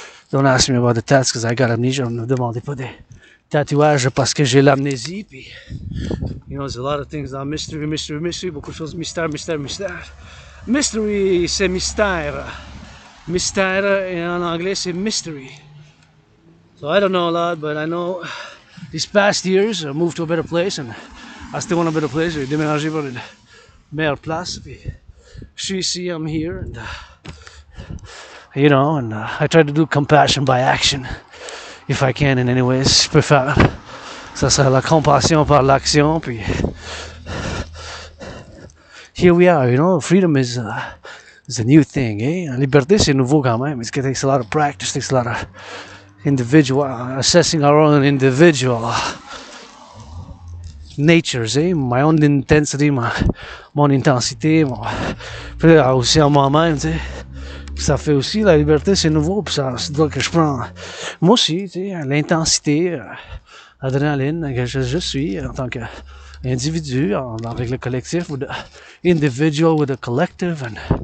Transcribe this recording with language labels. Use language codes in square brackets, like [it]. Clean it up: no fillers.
[en] Don't ask me about the tats because I got amnesia. [fr] Ne me demandez pas des tatouages parce que j'ai l'amnésie. Puis, [en] there's a lot of things [fr] dans mystery. Beaucoup de choses mystère. Mystery, c'est mystère. Mystère, en anglais, c'est mystery. [en] So I don't know a lot, but I know these past years I moved to a better place, and I still want a better place. [fr] J'ai déménagé pour une meilleure place. Puis, je suis ici, [en] I'm here, and I try to do compassion by action if I can in any ways. [fr] Je peux faire Ça serait la compassion par l'action, puis [en] here we are, you know, freedom is a new thing, eh? [fr] La liberté, c'est nouveau quand même. [en] It takes a lot of practice, it takes a lot of individual, assessing our own individual natures, eh? My own intensity, [fr] mon intensité, puis aussi en moi-même, tu sais. Ça fait aussi, la liberté, c'est nouveau, puis ça doit que je prends, moi aussi, tu sais, l'intensité, l'adrénaline que je suis en tant qu'individu, avec le collectif, [en] with the individual with the collective, and